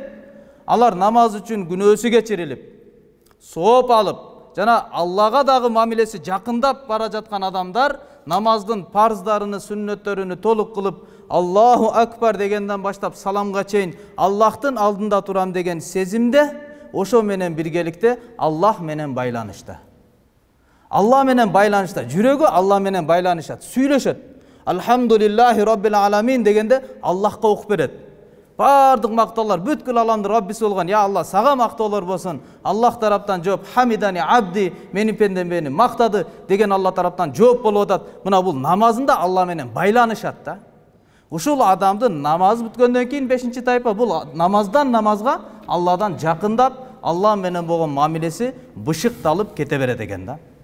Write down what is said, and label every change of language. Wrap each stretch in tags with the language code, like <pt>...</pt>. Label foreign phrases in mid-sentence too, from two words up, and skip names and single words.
<ky>Алар намаз үчүн күнөөсү кечирилип, сооп алып, жана Аллага дагы мамилеси жакындап бара жаткан адамдар намаздын парздарыны, сүннөттөрүнү толук кылып,</ky> <ar>الله أكبر</ar> <ky>дегенден баштап саламга чейин Аллахтын алдында турам деген сезимде, ошо менен биргеликте Аллах менен байланышта. Аллах менен байланышта, жүрөгү Аллах менен байланышат, сүйлөшөт.</ky> <ar>الحمد لله رب العالمين</ar> <ky>дегенде Аллахка окуп берет. Бардык мактоолор бүткүл аламдын Роббиси болгон</ky> <ar>يا الله</ar> <ky>сага мактоолор болсун. Аллах тараптан жооп</ky> <ar>حمدني عبدي,</ar> <ky>менин пендем мени мактады деген Аллах тараптан жооп болуп атат. Мына бул намазында Аллах менен байланышат да. Ушул адамдын намаз бүткөндөн кийин бешинчи тайпа бул намаздан намазга Аллахдан жакындап, Аллах менен болгон мамилеси бышыкталып кете берет экен да.</ky>